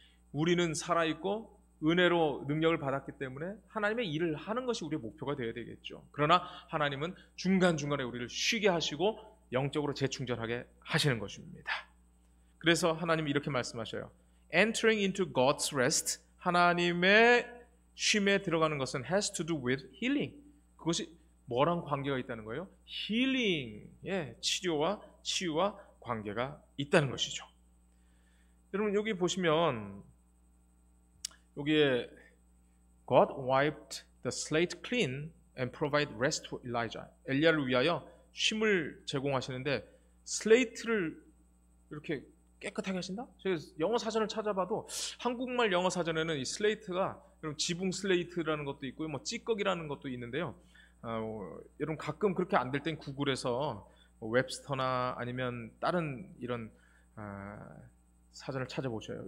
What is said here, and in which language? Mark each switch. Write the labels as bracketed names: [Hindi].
[Korean] 우리는 살아있고 은혜로 능력을 받았기 때문에 하나님의 일을 하는 것이 우리의 목표가 되어야 되겠죠. 그러나 하나님은 중간중간에 우리를 쉬게 하시고 영적으로 재충전하게 하시는 것입니다. 그래서 하나님이 이렇게 말씀하셔요. [English] Entering into God's rest, [Korean] 하나님의 쉼에 들어가는 것은 [English] has to do with healing. [Korean] 그것이 뭐랑 관계가 있다는 거예요? 힐링의 치료와 치유와 관계가 있다는 것이죠. 여러분, 여기 보시면 여기에 [English] God wiped the slate clean and provide rest to Elijah. [Korean] 엘리야를 위하여 쉼을 제공하시는데 슬레이트를 이렇게 깨끗하게 하신다? 제가 영어 사전을 찾아봐도 한국말 영어 사전에는 이 슬레이트가 지붕 슬레이트라는 것도 있고요, 뭐 찌꺼기라는 것도 있는데요. 여러분, 가끔 그렇게 안 될 땐 구글에서 웹스터나 아니면 다른 이런 사전을 찾아보셔요.